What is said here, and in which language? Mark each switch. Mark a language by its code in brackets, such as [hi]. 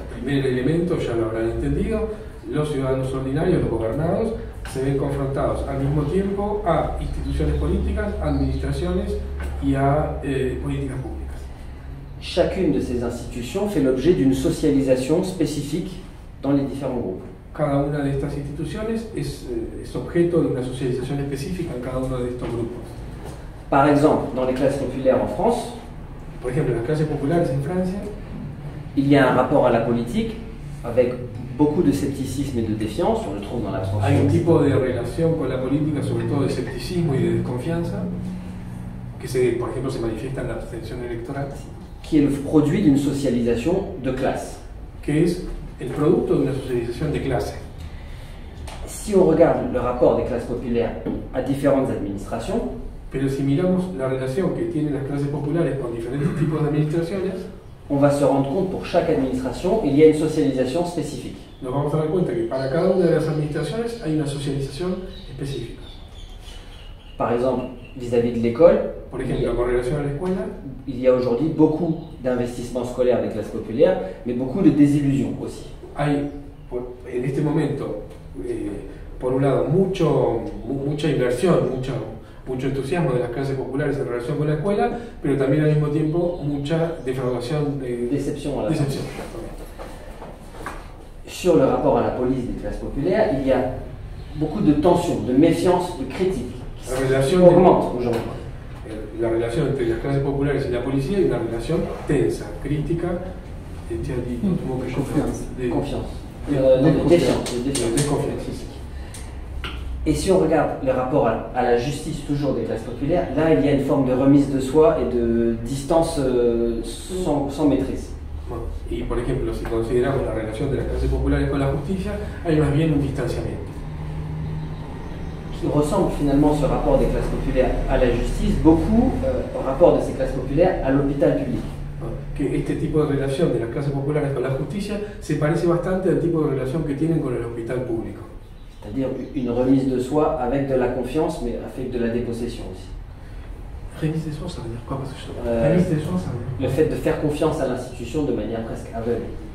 [es] El primer elemento, ya lo habrán entendido, los ciudadanos ordinarios, los gobernados, se ven confrontados al mismo tiempo a instituciones políticas, administraciones y a políticas públicas. [fr] Chacune de ces institutions fait l'objet d'une socialisation spécifique dans les différents groupes. [es] Cada una de estas instituciones es objeto de una socialización específica en cada uno de estos grupos. [fr] Par exemple, dans les classes populaires en France, [es] Por ejemplo, en las clases populares en Francia, [fr] il y a un rapport à la politique avec beaucoup de scepticisme et de défiance, on le trouve dans [es] hay un [fr] l'abstention, [es] tipo de relación con la política, sobre todo de escepticismo y de desconfianza, que por ejemplo se manifiesta en la abstención electoral, [fr] qui est le produit d'une socialisation de classe. [es] que es el producto de una socialización de clase. [fr] Si on regarde le rapport des classes populaires à différentes administrations, [es] Pero si miramos la relación que tienen las clases populares con diferentes tipos de administraciones, [fr] on va se rendre compte pour chaque administration, il y a une socialisation spécifique. [es] nos vamos a dar cuenta que para cada una de las administraciones hay una socialización específica. [fr] Par exemple, vis-à-vis de l'école, [es] Por ejemplo, con relación a la escuela, [fr] il y a aujourd'hui beaucoup d'investissements scolaires des classes populaires, mais beaucoup de désillusions aussi. [es] hay en este momento, por un lado, mucha inversión, mucho entusiasmo de las clases populares en relación con la escuela, pero también al mismo tiempo mucha defraudación, [fr] Déception à la fin. [es] decepción. [fr] Sur le rapport à la police des classes populaires, il y a beaucoup de tensions, de méfiance, de critiques [es] La [fr] qui [es] relación, [fr] augmentent aujourd'hui. [es] la relación entre las clases populares y la policía es una relación tensa, crítica, [fr] Confiance. [es] de [fr] Confiance. [es] de [fr] Non, de défiance. de [es] de [fr] défiance. [es] desconfianza. [fr] Et si on regarde le rapport à la justice toujours des classes populaires, là il y a une forme de remise de soi et de distance sans maîtrise. [es] Bueno, y por ejemplo, si consideramos la relación de las clases populares con la justicia, hay más bien un distanciamiento. [fr] Qui ressemble finalement ce rapport des classes populaires à la justice beaucoup au rapport de ces classes populaires à l'hôpital public. [es] Que este tipo de relación de las clases populares con la justicia se parece bastante al tipo de relación que tienen con el hospital público. [fr] C'est-à-dire une remise de soi avec de la confiance mais avec de la dépossession aussi. Remise de soi, ça veut dire quoi? Parce que Remise de soi, ça veut dire... Le fait de faire confiance à l'institution de manière presque aveugle.